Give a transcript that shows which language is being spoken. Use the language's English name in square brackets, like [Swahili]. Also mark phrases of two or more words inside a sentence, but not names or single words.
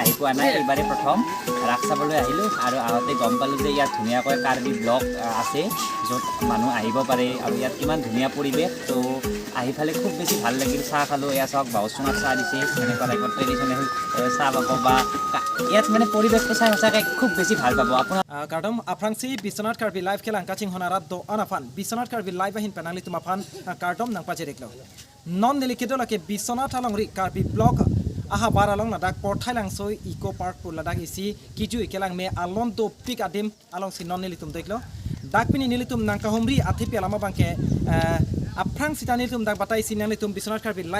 [Assamese] পোৱা নাই এইবাৰে প্ৰথম ৰাস চাবলৈ আহিলোঁ আৰু আহোঁতে গম পালোঁ যে ইয়াত ধুনীয়াকৈ কাৰ্বি ব্লক আছে য'ত মানুহ আহিব পাৰে আৰু ইয়াত কিমান ধুনীয়া পৰিৱেশ তো আহি ফালে খুব বেছি ভাল লাগিল চাহ খালোঁ এয়া চাওক বাউচুঙাত চাহ দিছে এনেকুৱা টাইপৰ ট্ৰেডিশ্যনেল চাহ পাব বা ইয়াত মানে পৰিৱেশটো চাই সঁচাকৈ খুব বেছি ভাল পাব আপোনাৰ [Karbi] Kardom Afrangsi Biswanath Karbi live kelang kaching honarat do anafan Biswanath Karbi live ahin penali tumafan kardom nang pajeriklo non delikedo lake Biswanath alongri Karbi block aha baralong ladak Pothailangso Eco Park pur ladak isi kiju kelang me alon do pik adim along si non nelitum deklo dakpini nelitum nangkahumri athipi alama bangke Aprang sitani tum dak batai sinang tum Biswanath Karbi live